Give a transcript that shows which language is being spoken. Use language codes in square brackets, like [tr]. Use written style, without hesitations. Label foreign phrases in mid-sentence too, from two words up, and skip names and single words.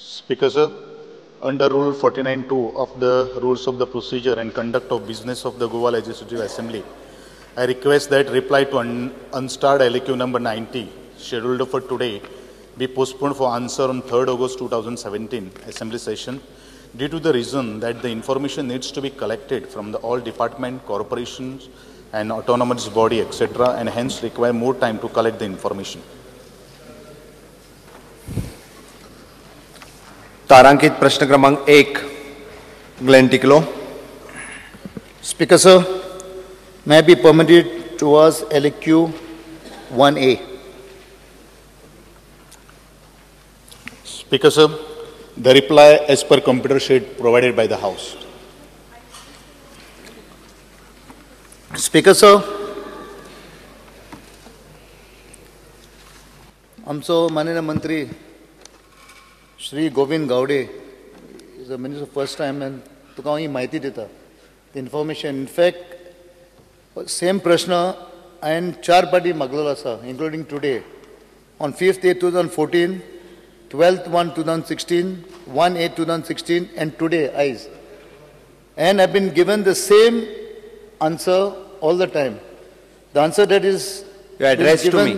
[en] Speaker, sir, under Rule 49(2) of the Rules of the Procedure and Conduct of Business of the Goa Legislative Assembly, I request that reply to unstarred LQ number 90, scheduled for today, be postponed for answer on 3rd August 2017 Assembly session, due to the reason that the information needs to be collected from all department, corporations, and autonomous body, etc., and hence require more time to collect the information. [kok] तारांकित प्रश्न क्रमांक 1 ग्लेन टिकलो. [en] Speaker, sir, may I be permitted to ask LQ 1A? Speaker, sir, the reply as per computer sheet provided by the House. Speaker, sir, [kok] आमचो माननीय मंत्री Shri Govind Gowde [en] is a minister first time and [kok] तुका हांव ही म्हायती दिता. [en] The information, in fact, same [kok] prashna हांवें 4 पाटी मागलेलो आसा, [en] including today, on 5th 8 2014, 12th 1 2016, 1 8 2016, and today, eyes. And I've been given the same answer all the time. The answer that is addressed to me.